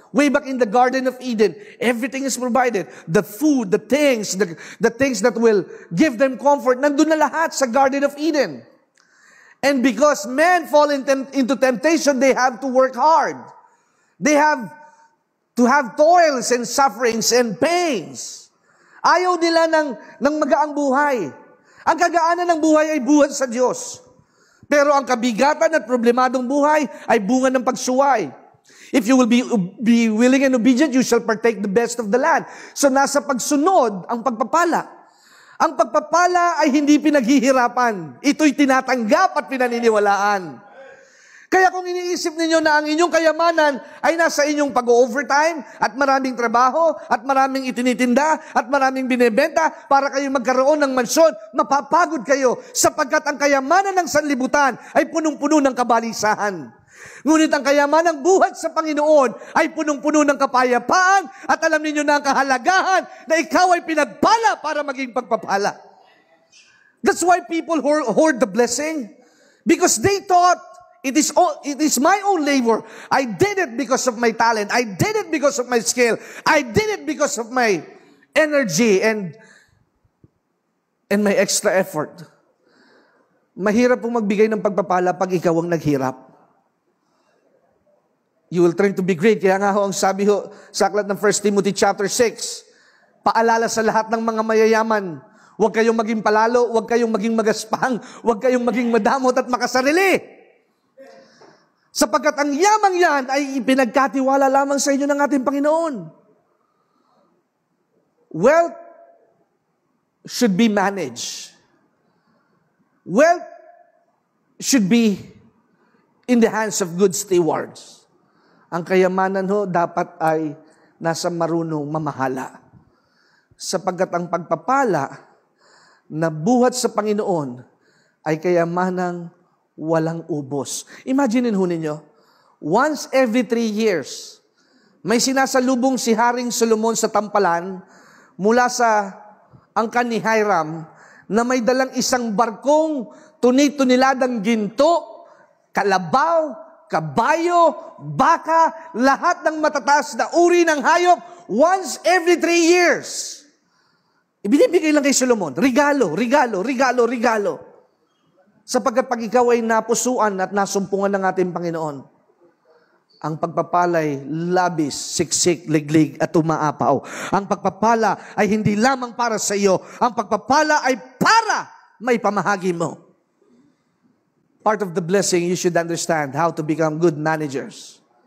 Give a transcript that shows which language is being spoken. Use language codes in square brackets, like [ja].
[en] Way back in the Garden of Eden, everything is provided. The food, the things that will give them comfort, [tl] nandun na lahat sa [en] Garden of Eden. And because men fall into temptation, they have to work hard. They have to have toils and sufferings and pains. [tl] Ayaw nila ng magaang buhay. Ang kagaanan ng buhay ay buhat sa Diyos. Pero ang kabigatan at problemadong buhay ay bunga ng pagsuway. [en] If you will be willing and obedient, you shall partake the best of the land. [tl] So nasa pagsunod ang pagpapala. Ang pagpapala ay hindi pinaghihirapan. Ito'y tinatanggap at pinaniniwalaan. Kaya kung iniisip ninyo na ang inyong kayamanan ay nasa inyong pag-overtime at maraming trabaho at maraming itinitinda at maraming binebenta para kayo magkaroon ng mansyon, mapapagod kayo sapagkat ang kayamanan ng sanlibutan ay punong-puno ng kabalisahan. Ngunit ang kayamanan ng buhat sa Panginoon ay punong-puno ng kapayapaan at alam ninyo na ang kahalagahan na ikaw ay pinagpala para maging pagpapala. [en] That's why people hoard the blessing because they thought, It is my own labor. I did it because of my talent. I did it because of my skill. I did it because of my energy and may extra effort. [tl] Mahirap pong magbigay ng pagpapala pag ikaw ang naghirap. [en] You will turn to be great. [tl] Kaya nga ho, ang sabi ho sa aklat ng 1 Timothy chapter 6, paalala sa lahat ng mga mayayaman, huwag kayong maging palalo, huwag kayong maging magaspang, huwag kayong maging madamot at makasarili. Sapagkat ang yamang yan ay ipinagkatiwala lamang sa inyo ng ating Panginoon. [en] Wealth should be managed. Wealth should be in the hands of good stewards. [tl] Ang kayamanan ho dapat ay nasa marunong mamahala. Sapagkat ang pagpapala na buhat sa Panginoon ay kayamanang walang ubos. Imaginin ho ninyo, [en] once every 3 years, [tl] may sinasalubong si Haring Solomon sa tampalan mula sa angkan ni Hiram na may dalang isang barkong tuni-tuniladang ginto, kalabaw, kabayo, baka, lahat ng matataas na uri ng hayop, once every 3 years. Ibinibigay lang kay Solomon, regalo, regalo, regalo, regalo. Sapagkat pag ikaw ay napusuan at nasumpungan ng ating Panginoon, ang pagpapalay labis, siksik, liglig at umaapaw. Ang pagpapala ay hindi lamang para sa iyo. Ang pagpapala ay para may pamahagi mo. [en] Part of the blessing, you should understand how to become good managers.